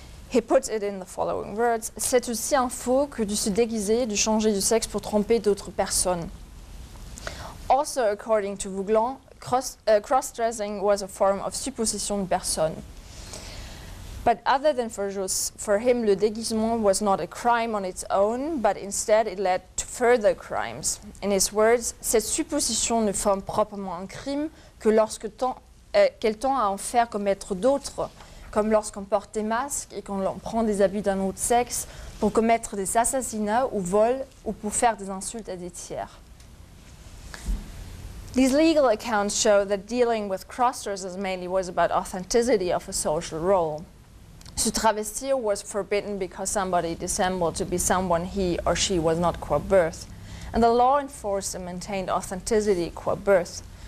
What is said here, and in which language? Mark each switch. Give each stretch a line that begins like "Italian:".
English: He puts it in the following words:
French: c'est aussi un faux que de se déguiser, de changer de sexe pour tromper d'autres personnes.
English: Also, according to Vouglan, cross-dressing was a form of
French: supposition de personne.
English: But other than for Jus, for him,
French: le déguisement
English: was not a crime on its own, but instead it led to further crimes. In his words,
French: cette supposition ne forme proprement un crime que qu'elle tend à en faire commettre d'autres, comme lorsqu'on porte des masques et qu'on prend des habits d'un autre sexe pour commettre des assassinats ou vols ou pour faire des insultes à des tiers.
English: These legal accounts show that dealing with cross-dressers mainly was about authenticity of a social role.
French: Se travestir
English: was forbidden because somebody dissembled to be someone he or she was not qua birth, and the law enforced and maintained authenticity qua birth.